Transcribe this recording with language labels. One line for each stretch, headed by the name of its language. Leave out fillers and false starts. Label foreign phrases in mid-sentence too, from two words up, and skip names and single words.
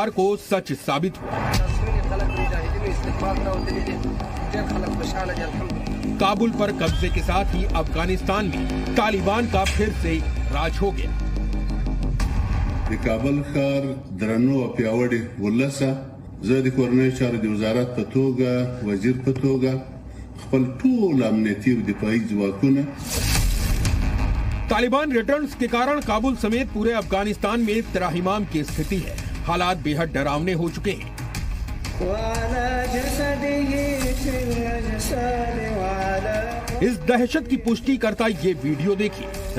Hindi: रविवार को सच साबित हुआ। काबुल पर कब्जे के साथ ही अफगानिस्तान में तालिबान का फिर से राज हो गया।
Pashto: काबुल ښار درنو او پیاوړي ولسه زه د کورنۍ چارو د وزارت په توګه وزیر په توګه خپل ټول امنیتي او دفاعي ځواکونه
Hindi: तालिबान रिटर्न्स के कारण काबुल समेत पूरे अफगानिस्तान में त्राहिमाम की स्थिति है। हालात बेहद डरावने हो चुके हैं। इस दहशत की पुष्टि करता ये वीडियो देखिए।